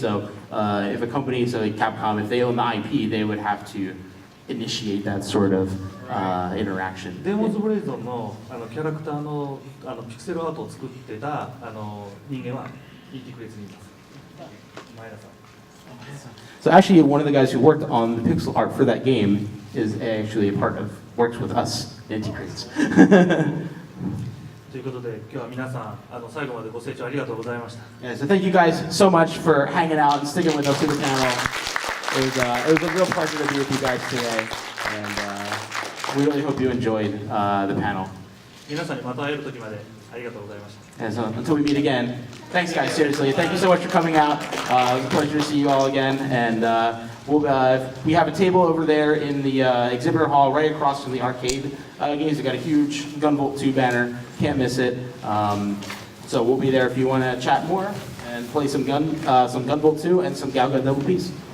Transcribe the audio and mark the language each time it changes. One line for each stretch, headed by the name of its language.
English: So if a company, so like Capcom, if they own the IP, they would have to initiate that sort of interaction.
Japanese: デモンズ・ブレイゾンのキャラクターのピクセルアートを作ってた人間はインティクレイツにいます。前田さん。
English: So actually, one of the guys who worked on the pixel art for that game is actually a part of, works with us, Inti Creates.
Japanese: ということで、今日は皆さん最後までご清聴ありがとうございました。
English: Yeah, so thank you guys so much for hanging out and sticking with us through the panel. It was a real pleasure to be with you guys today, and we really hope you enjoyed the panel.
Japanese: 皆さんにまた会える時までありがとうございました。
English: And so until we meet again, thanks guys, seriously. Thank you so much for coming out. It was a pleasure to see you all again. And we have a table over there in the exhibitor hall right across from the arcade games. We've got a huge Gunvolt 2 banner. Can't miss it. So we'll be there if you want to chat more and play some Gunvolt 2 and some Galga Double Piece.